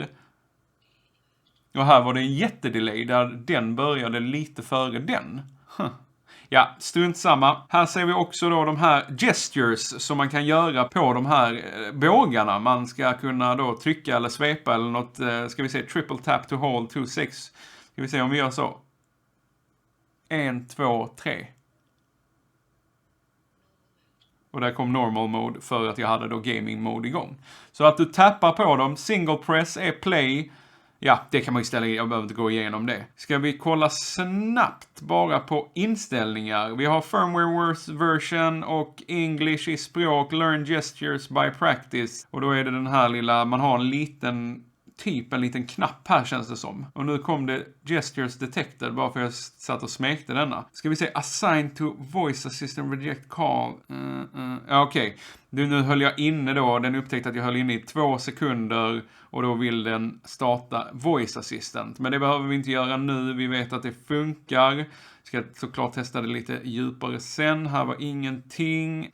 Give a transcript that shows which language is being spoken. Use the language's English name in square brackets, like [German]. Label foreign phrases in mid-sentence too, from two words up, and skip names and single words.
[Swedish] Och här var det en jättedelay där den började lite före den. Ja, strunt samma. Här ser vi också då de här gestures som man kan göra på de här bågarna. Man ska kunna då trycka eller svepa eller något, ska vi se, [English] triple tap to hold, 2, 6. [Swedish] Ska vi se om vi gör så. 1, 2, 3. Och där kom [English] normal mode [Swedish] för att jag hade då [English] gaming mode [Swedish] igång. Så att du tappar på dem, [English] single press [Swedish] är play. Ja, det kan man ju ställa in, jag behöver inte gå igenom det. Ska vi kolla snabbt bara på inställningar. Vi har [English] firmware version [Swedish] och English i språk, [English] learn gestures by practice. [Swedish] Och då är det den här lilla, man har en liten knapp här känns det som. Och nu kom det [English] gestures detected [Swedish] bara för att jag satt och smekte denna. Ska vi se, [English] assign to voice assistant reject call. [Swedish] Ja, okej. Nu höll jag inne då, den upptäckte att jag höll inne i 2 sekunder och då vill den starta [English] voice assistant. [Swedish] Men det behöver vi inte göra nu, vi vet att det funkar. Ska såklart testa det lite djupare sen. Här var ingenting.